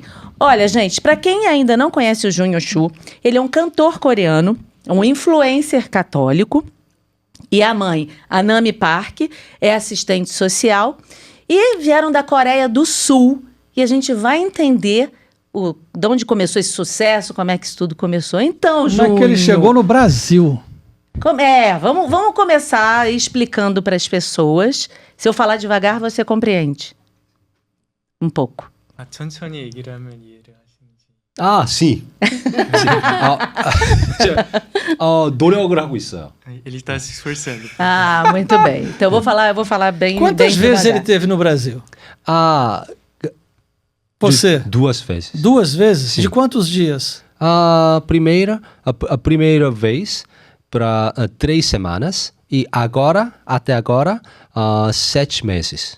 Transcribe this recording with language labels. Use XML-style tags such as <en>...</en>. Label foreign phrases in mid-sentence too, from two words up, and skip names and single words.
<pt>Olha, gente, para quem ainda não conhece o Junior Chu, ele é um cantor coreano, um influencer católico, e a mãe, a Nami Park, é assistente social, e vieram da Coreia do Sul, e a gente vai entender de onde começou esse sucesso, como é que isso tudo começou. Então, Júnior... Como é que ele chegou no Brasil? Vamos começar explicando para as pessoas. Se eu falar devagar, você compreende um pouco.</pt> <ko>천천히 얘기를 하면 이해를 하시는지. sim. 노력을 하고 있어요.</ko> <pt>Ele está se esforçando. Muito bem. Então eu vou falar bem. Quantas bem vezes devagar. ele teve no Brasil? Você? Duas vezes. 2 vezes? Sim. De quantos dias? A primeira vez para 3 semanas e até agora 7 meses.</pt>